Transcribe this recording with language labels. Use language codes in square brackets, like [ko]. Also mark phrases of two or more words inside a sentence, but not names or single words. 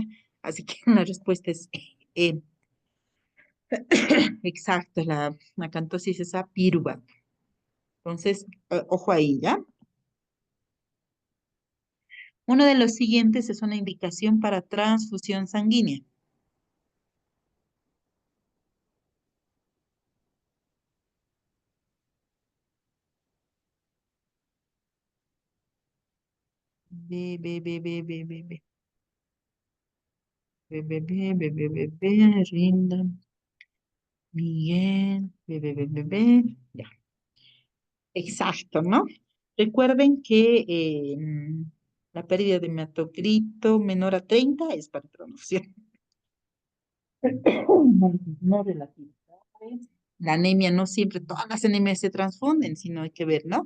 [es] Así que la respuesta es E. Exacto, la acantosis esa piruva. Entonces, ojo ahí, ¿ya? Uno de los siguientes es una indicación para transfusión sanguínea. Ve, ve, ve, ve, ve, ve, ve. Ve, ve, ve, ve, ve, ve, ve, Rinda, Miguel, ve, ve, ve, ve, ve. Ya, exacto, ¿no? Recuerden que la pérdida de hematocrito menor a 30 es para transfusión. No relativo. La anemia no siempre, todas las anemias se transfunden, sino hay que ver, ¿no?